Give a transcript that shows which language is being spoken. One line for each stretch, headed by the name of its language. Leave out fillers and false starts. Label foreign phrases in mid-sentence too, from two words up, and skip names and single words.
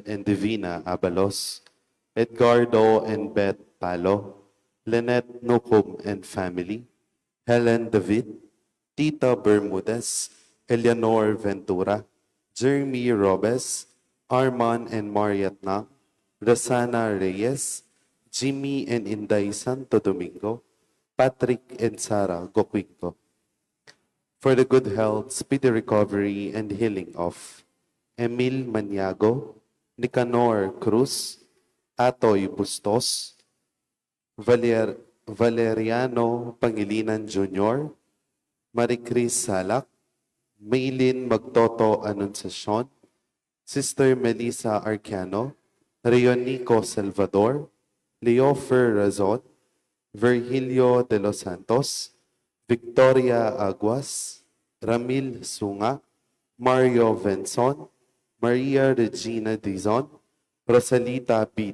English: and Divina Abalos, Edgardo and Beth Palo, Lynette Nukum and family, Helen David, Tita Bermudez, Eleanor Ventura, Jeremy Robes, Arman and Mariat Nak, Rosana Reyes, Jimmy and Inday Santo Domingo, Patrick and Sarah Gokwinko. For the good health, speedy recovery, and healing of Emil Maniago, Nicanor Cruz, Atoy Bustos, Valeriano Pangilinan Jr., Maricris Salak, Maylin Magtoto Anunciacion, Sister Melissa Arcano, Rionico Salvador, Leofer Razon, Virgilio de los Santos, Victoria Aguas, Ramil Sunga, Mario Venson, Maria Regina Dizon, Rosalita P.